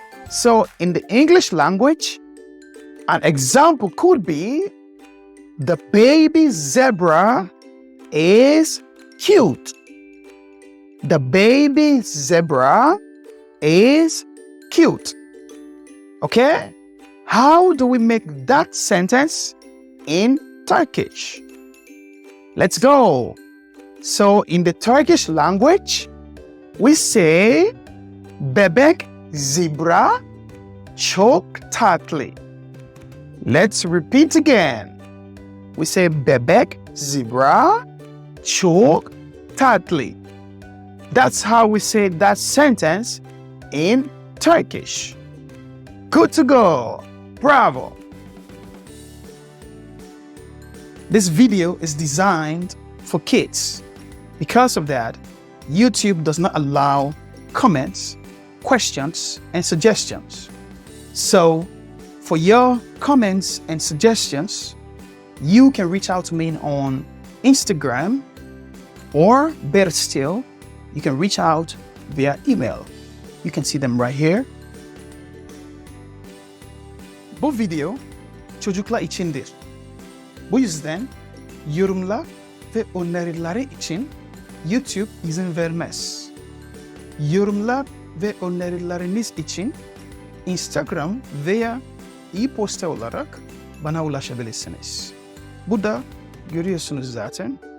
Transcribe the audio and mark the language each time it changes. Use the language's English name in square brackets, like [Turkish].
[English] So in the English language, an example could be, the baby zebra is cute. The baby zebra is cute. Okay? How do we make that sentence in Turkish? Let's go. So in the Turkish language, we say [Turkish] bebek zebra çok tatlı. [English] Let's repeat again. We say [Turkish] bebek zebra çok tatlı. [English] That's how we say that sentence in Turkish. Good to go. Bravo. This video is designed for kids. Because of that, YouTube does not allow comments, questions, and suggestions. So, for your comments and suggestions, you can reach out to me on Instagram, or better still, you can reach out via email. You can see them right here. [Turkish] Bu video çocuklar içindir. Bu yüzden yorumlar ve önerileri için YouTube izin vermez. Yorumlar ve önerileriniz için Instagram veya e-posta olarak bana ulaşabilirsiniz. Burada görüyorsunuz zaten.